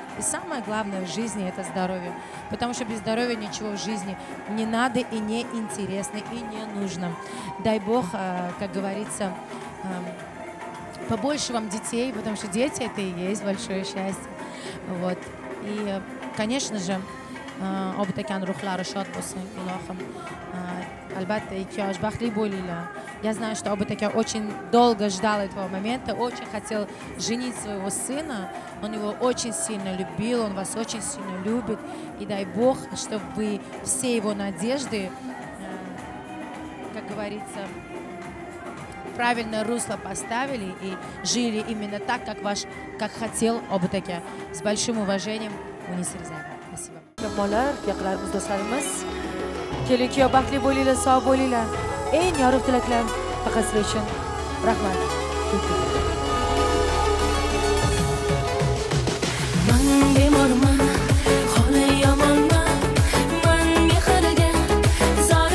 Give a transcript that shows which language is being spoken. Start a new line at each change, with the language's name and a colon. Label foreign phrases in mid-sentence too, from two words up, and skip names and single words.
Russian: И самое главное в жизни — это здоровье. Потому что без здоровья ничего в жизни не надо и не интересно, и не нужно. Дай Бог, как говорится, побольше вам детей, потому что дети — это и есть большое счастье. Вот. И, конечно же,
Uzbek: obitakan ruhlari shod bo'lsin, ilohim. Albatta 2 yosh baxtli bo'linglar.
Russian: Я знаю, что Обитака очень долго ждал этого момента, очень хотел женить своего сына. Он его очень сильно любил, он вас очень сильно любит. И дай Бог, чтобы вы все его надежды, как говорится, правильное русло поставили и жили именно так, как хотел Обитака. С большим уважением, Munisa Rizayeva. Спасибо.
Uzbek: Mehmonlar, yaqinlarimiz, do'stlarimiz, kelin-kuyov baxtli bo'linglar, sog' bo'linglar. Eng yorug' tilaklar faqat sizlar uchun. Rahmat. Men bemorman, holi yomonman, men mehrga zor